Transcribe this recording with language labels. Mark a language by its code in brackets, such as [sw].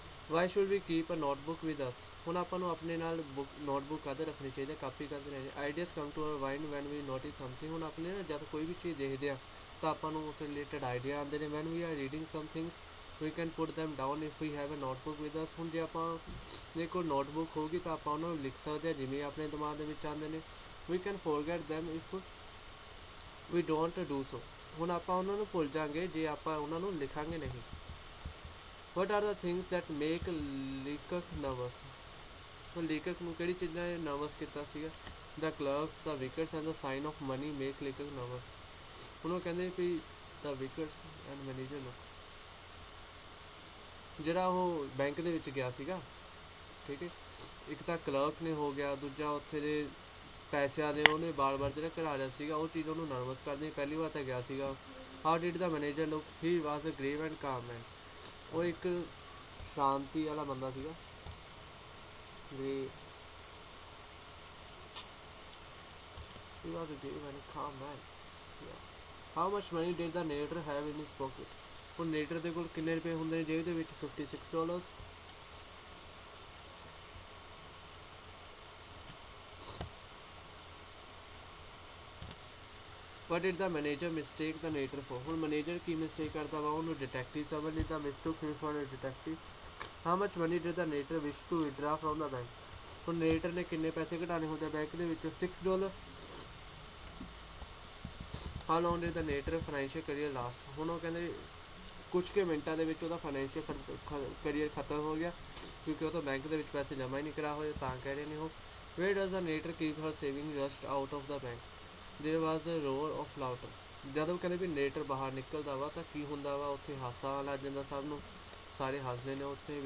[en] why should we keep a notebook with us [pa] ਹੁਣ ਆਪਾਂ ਨੂੰ ਆਪਣੇ ਨਾਲ ਨੋਟਬੁੱਕ ਕਦੇ ਰੱਖਣੀ ਚਾਹੀਦੀ ਕਾਪੀ ਕਦੇ ਰਹਿਣੀ [en] ideas come to our mind when we notice something [pa] ਹੁਣ ਆਪਣੇ ਨਾ ਜਦ ਕੋਈ ਵੀ ਚੀਜ਼ ਦੇਖਦੇ ਆ ਤਾਂ ਆਪਾਂ ਨੂੰ ਉਸ ਰਿਲੇਟਡ ਆਈਡੀਆ ਆਉਂਦੇ ਨੇ [en] when we are reading some things we can put them down if we have a notebook with us [pa] ਹੁਣ ਜੇ ਆਪਾਂ ਜੇ ਕੋਈ ਨੋਟਬੁੱਕ ਹੋਊਗੀ ਤਾਂ ਆਪਾਂ ਉਹਨਾਂ ਨੂੰ ਲਿਖ ਸਕਦੇ ਹਾਂ ਜਿਵੇਂ ਆਪਣੇ ਦਿਮਾਗ ਦੇ ਵਿੱਚ ਆਉਂਦੇ ਨੇ [en] we can forget them if we don't do so [pa] ਹੁਣ ਆਪਾਂ ਉਹਨਾਂ ਨੂੰ ਭੁੱਲ ਜਾਵਾਂਗੇ ਜੇ ਆਪਾਂ ਉਹਨਾਂ ਨੂੰ ਲਿਖਾਂਗੇ ਨਹੀਂ [en] What are the things that make Leacock nervous? [pa] ਹੁਣ ਲੀਕਕ ਨੂੰ ਕਿਹੜੀ ਚੀਜ਼ਾਂ ਨੇ ਨਰਵਸ ਕੀਤਾ ਸੀਗਾ? [en] The clerks, the wickets and the sign of money make Leacock nervous. [pa] ਹੁਣ ਉਹ ਕਹਿੰਦੇ ਵੀ [en] the wickets and manager look, [pa] ਜਿਹੜਾ ਉਹ ਬੈਂਕ ਦੇ ਵਿੱਚ ਗਿਆ ਸੀਗਾ, ਠੀਕ ਹੈ, ਇੱਕ ਤਾਂ ਕਲਰਕ ਨੇ ਹੋ ਗਿਆ, ਦੂਜਾ ਉੱਥੇ ਦੇ ਪੈਸਿਆਂ ਦੇ ਉਹਨੇ ਬਾਰ-ਬਾਰ ਜਿਹੜਾ ਕਢਾ ਰਿਹਾ ਸੀਗਾ, ਉਹ ਚੀਜ਼ ਉਹਨੂੰ ਨਰਵਸ ਕਰਦੀ। ਪਹਿਲੀ ਵਾਰ ਤਾਂ ਗਿਆ ਸੀਗਾ। [en] How did the manager look? He was a grave and calm man. [pa] ਉਹ ਇੱਕ ਸ਼ਾਂਤੀ ਵਾਲਾ ਬੰਦਾ ਸੀਗਾ। [en] He was a grave and calm man. Yeah. How much money did the narrator have in his pocket? [pa] ਹੁਣ narrator ਦੇ ਕੋਲ ਕਿੰਨੇ ਰੁਪਏ ਹੁੰਦੇ ਨੇ ਜੇਬ ਦੇ ਵਿੱਚ? [en] $56. What did the manager mistake the narrator for? [pa] ਹੁਣ manager ਕੀ mistake ਕਰਦਾ ਵਾ? ਉਹਨੂੰ detective ਸਮਝ ਲਿੱਤਾ, [en] mistook him for a detective. How much money did the narrator wish to withdraw from the bank? [pa] ਹੁਣ narrator ਨੇ ਕਿੰਨੇ ਪੈਸੇ ਕਢਾਣੇ ਹੁੰਦੇ ਬੈਂਕ ਦੇ ਵਿੱਚੋਂ? [en] $6. How long did the narrator financial career last? [pa] ਹੁਣ ਉਹ ਕਹਿੰਦੇ ਕੁਝ ਕੁ ਮਿੰਟਾਂ ਦੇ ਵਿੱਚ ਉਹਦਾ ਫਾਈਨੈਂਸ਼ੀਅਲ ਕਰੀਅਰ ਖਤਮ ਹੋ ਗਿਆ, ਕਿਉਂਕਿ ਉਹ ਤਾਂ ਬੈਂਕ ਦੇ ਵਿੱਚ ਪੈਸੇ ਜਮ੍ਹਾਂ ਹੀ ਨਹੀਂ ਕਰਾ ਹੋਏ, ਤਾਂ ਕਹਿ ਰਹੇ ਨੇ ਉਹ। [en] Where does the narrator keep her saving rushed out of the bank? There was a roar of laughter. [pa] ਜਦੋਂ ਕਹਿੰਦੇ ਵੀ narrator ਬਾਹਰ ਨਿਕਲਦਾ ਵਾ ਤਾਂ ਕੀ ਹੁੰਦਾ ਵਾ, ਉੱਥੇ ਹਾਸਾ ਲੱਗ ਜਾਂਦਾ ਸਭ ਨੂੰ, ਸਾਰੇ ਹੱਸਦੇ ਨੇ ਉੱਥੇ।